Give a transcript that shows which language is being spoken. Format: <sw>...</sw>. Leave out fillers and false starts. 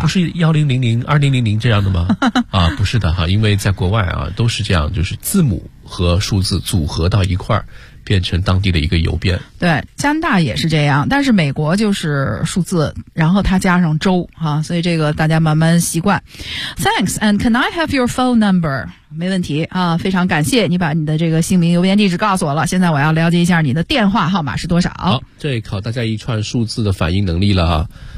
<zh>不是10002000这样的吗？啊，不是的哈，因为在国外啊，都是这样，就是字母。和数字组合到一块儿，变成当地的一个邮编。对，加拿大也是这样，但是美国就是数字，然后它加上州啊，所以这个大家慢慢习惯。</zh> <en>Thanks and can I have your phone number？</en> <zh>没问题啊，非常感谢你把你的这个姓名、邮编地址告诉我了。现在我要了解一下你的电话号码是多少。好，这考大家一串数字的反应能力了哈。</zh>